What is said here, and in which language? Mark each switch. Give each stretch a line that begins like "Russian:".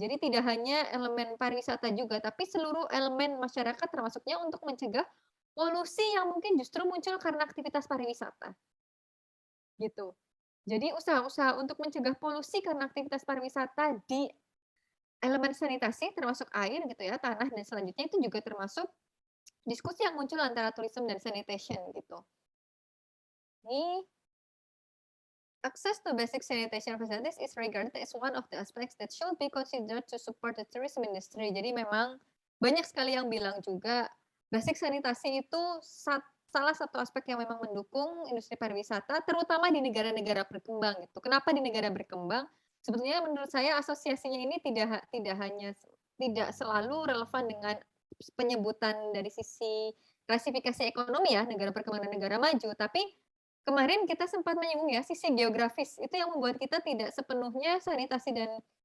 Indonesian: Jadi tidak hanya elemen pariwisata juga, tapi seluruh elemen masyarakat termasuknya untuk mencegah polusi yang mungkin justru muncul karena aktivitas pariwisata. Gitu. Jadi usaha-usaha untuk mencegah polusi karena aktivitas pariwisata di elemen sanitasi termasuk air gitu ya, tanah dan selanjutnya itu juga termasuk diskusi yang muncul antara tourism dan sanitation gitu. Ini
English: access to basic sanitation facilities is regarded as one of the aspects that should be considered to support the tourism industry.
Indonesian: Jadi memang banyak sekali yang bilang juga basic sanitasi itu salah satu aspek yang memang mendukung industri pariwisata, terutama di negara-negara berkembang gitu. Kenapa di negara berkembang? Sebetulnya menurut saya asosiasinya ini tidak selalu relevan dengan penyebutan dari sisi klasifikasi ekonomi ya, negara berkembang dan negara maju, tapi kemarin kita sempat menyinggung ya sisi geografis itu yang membuat kita tidak sepenuhnya sanitasi dan